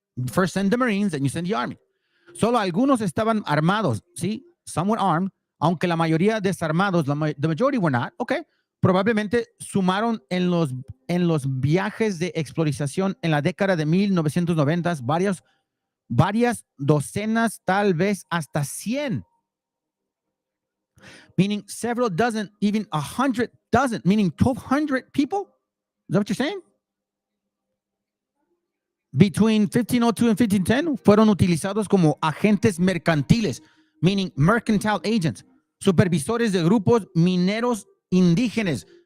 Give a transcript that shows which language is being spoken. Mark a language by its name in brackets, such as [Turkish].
[English] First send the Marines, then you send the army. [Spanish] Solo algunos estaban armados, ¿sí? [English] Some were armed, [Spanish] aunque la mayoría desarmados, [English] the majority were not, okay. [Spanish] Probablemente sumaron en los viajes de exploración en la década de 1990 varias docenas, tal vez hasta 100. [English] Meaning several dozen, even 100 dozen, meaning 1,200 people? Is that what you're saying? Between 1502 and 1510 [Spanish] fueron utilizados como agentes mercantiles, [English] meaning mercantile agents, [Spanish] supervisores de grupos mineros indígenas.